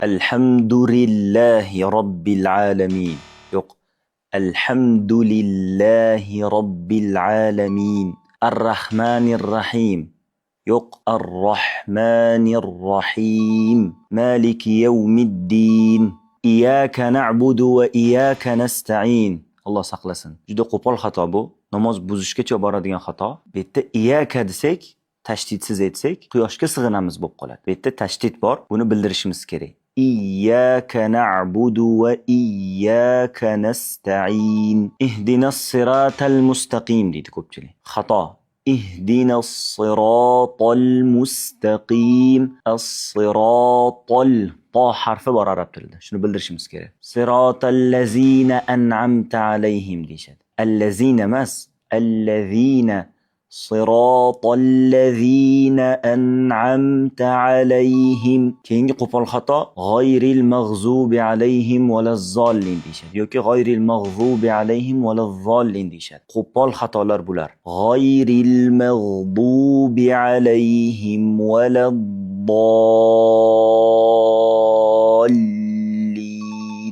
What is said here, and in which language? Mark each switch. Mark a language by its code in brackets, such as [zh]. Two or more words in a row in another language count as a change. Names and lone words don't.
[ar] الحمد لله رب العالمين. Yok. الحمد لله رب العالمين. الرحمن الرحيم. Yok. الرحمن الرحيم. مالك يوم الدين إياك نعبد وإياك نستعين. [uz] Allah saqlasin. Juda qo'pol xato bu. Namoz buzishgacha boradigan xato. Bu yerda iyyaka desak, tashditsiz aytsak, quyoshga sig'inamiz bo'lib qoladi. Bu yerda tashdid bor. Buni bildirishimiz kerak. [ar] إياك نعبد وإياك نستعين. اهدنا الصراط المستقيم [uz] deydi ko'pchilik. Xato. [ar] اهدنا الصراط المستقيم. [uz] As-siratal to harfi bor arab tilida. Shuni bildirishimiz kerak. [ar] صراط الذين أنعمت عليهم deyshadi. [uz] Allazina emas, allazina. [ar] صراط الذين أنعمت عليهم. [uz] Keyingi qo'pol xato [ar] غير المغضوب عليهم ولا الضالين [uz] deyshadi yoki [ar] غير المغضوب عليهم ولا الضالين [uz] deyshadi. Qo'pol xatolar bular. [ar] غير المغضوب عليهم ولا الضالين.